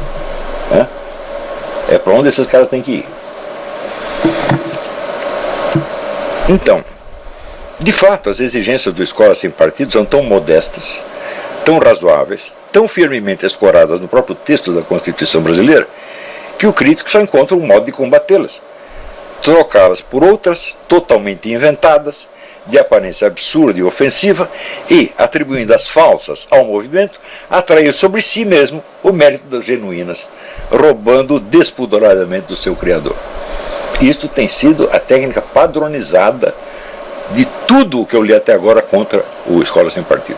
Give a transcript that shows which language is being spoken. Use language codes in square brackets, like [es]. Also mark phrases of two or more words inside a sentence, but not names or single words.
[pt] É para onde esses caras têm que ir. Então, de fato, as exigências do Escola Sem Partido são tão modestas, tão razoáveis, tão firmemente escoradas no próprio texto da Constituição brasileira, que o crítico só encontra um modo de combatê-las: trocá-las por outras totalmente inventadas, de aparência absurda e ofensiva, e, atribuindo as falsas ao movimento, atrair sobre si mesmo o mérito das genuínas, roubando despudoradamente do seu criador. Isto tem sido a técnica padronizada de tudo o que eu li até agora contra o Escola Sem Partido.